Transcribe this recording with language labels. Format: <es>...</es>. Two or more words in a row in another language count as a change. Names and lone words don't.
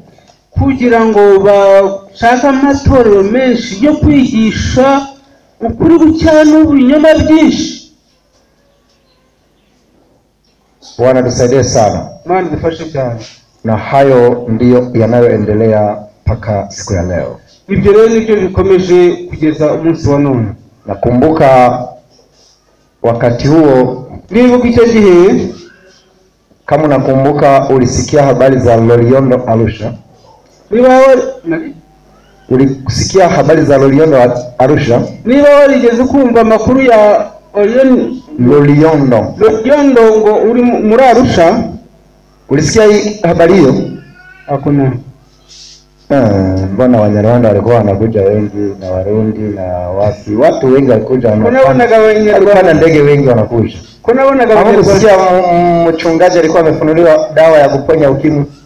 <rw>kugira ngo bashaka amatorero menshi yo kwigisha ukuri gucya n'ubinyoma byinshi.</rw> <sw>Bwana tusaidie sana.</sw> <rw>Maana dufashe cyane.</rw> <sw>Na hayo ndiyo yanayoendelea mpaka siku ya leo.</sw> <rw>Ibyo rero nibyo bikomeje kugeza umunsi wa none.</rw> <sw>Nakumbuka wakati huo,</sw> <rw>nibuka icyo gihe,</rw> <sw>kama unakumbuka ulisikia habari za Loliondo Arusha. Ulisikia habari za Loliondo Arusha?</sw> <rw>Niba warigeze kumva makuru ya Loliondo ngo uri muri Arusha?</rw> <sw>Ulisikia hii habari hiyo? Hakuna. Mbona Wanyarwanda walikuwa wanakuja wengi na Warundi na watu wengi walikuja, na ndege wengi wanakuja. Ulisikia mchungaji alikuwa amefunuliwa dawa ya kuponya ukimwi?</sw>